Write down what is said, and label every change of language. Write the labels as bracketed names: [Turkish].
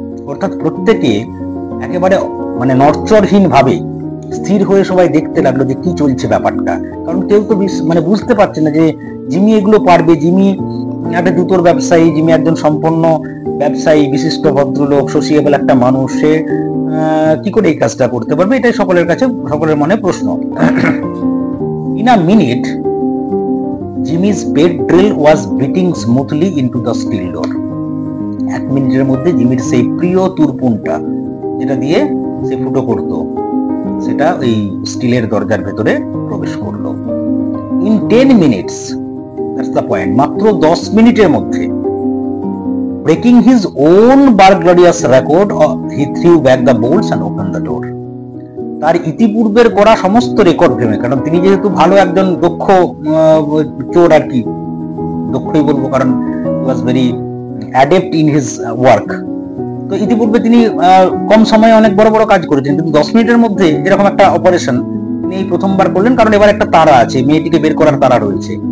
[Bangla] অর্থাৎ প্রত্যেকে একেবারে মানে নড়চড়হীন ভাবে স্থির হয়ে সবাই দেখতে লাগলো যে কি চলছে ব্যাপারটা, কারণ কেউ তো মানে বুঝতে পারছে না যে জিমি এগুলো পারবে। জিমি একটা জুতোর ব্যবসায়ী, জিমি একজন সম্পন্ন ব্যবসায়ী, বিশিষ্ট ভদ্রলোক, সোশিয়েবল একটা মানুষ, সে কি করে এই কাজটা করতে পারবে? এটাই সকলের কাছে, সকলের মনে প্রশ্ন। [English] In a minute Jimmy's bed drill was beating smoothly into the steel door. [Bangla] 1 মিনিটের মধ্যে জিমির সেই প্রিয় তুরপুনটা যেটা দিয়ে সে ফুটো করত সেটা ওই স্টিলের দরজার ভেতরে প্রবেশ করলো। [English] in 10 minutes, that's the point, [Bangla] মাত্র 10 মিনিটের মধ্যে, [English] Breaking his own burglarious record, he threw back the bolts and opened the door. [Bangla] তার ইতিপূর্বের করা সমস্ত রেকর্ড ভেঙে, কারণ তিনি যেহেতু ভালো একজন দক্ষ চোর আর কি, দক্ষই বলবো কারণ [English] was very adept in his work, [Bangla] তো ইতিপূর্বে তিনি কম সময়ে অনেক বড় বড় কাজ করেছেন, কিন্তু 10 মিনিটের মধ্যে যেরকম একটা অপারেশন তিনি এই প্রথমবার করলেন, কারণ এবার একটা তাড়া আছে, মেয়েটিকে বের করার তাড়া রয়েছে।